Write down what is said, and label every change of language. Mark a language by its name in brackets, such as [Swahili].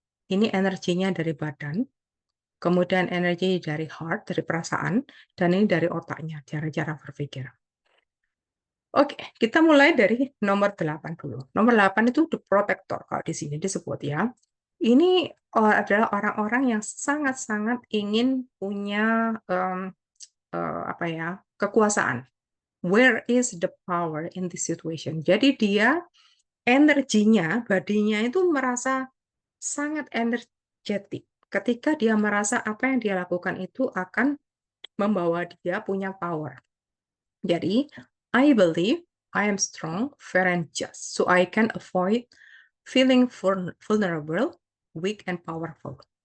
[Indonesian] Ini energinya dari badan, kemudian energi dari heart, dari perasaan, dan ini dari otaknya, cara-cara berpikir. Oke, kita mulai dari nomor 8 dulu. Nomor 8 itu the protector, kalau di sini disebut ya. Ini adalah orang-orang yang sangat-sangat ingin punya apa ya, kekuasaan. [English] Where is the power in this situation? [Indonesian] Jadi dia energinya, badinya itu merasa sangat energetik. Ketika dia merasa apa yang dia lakukan itu akan membawa dia punya power. [English] Jadi, I believe I am strong, fair, and just, so I can avoid feeling vulnerable, weak, and powerful.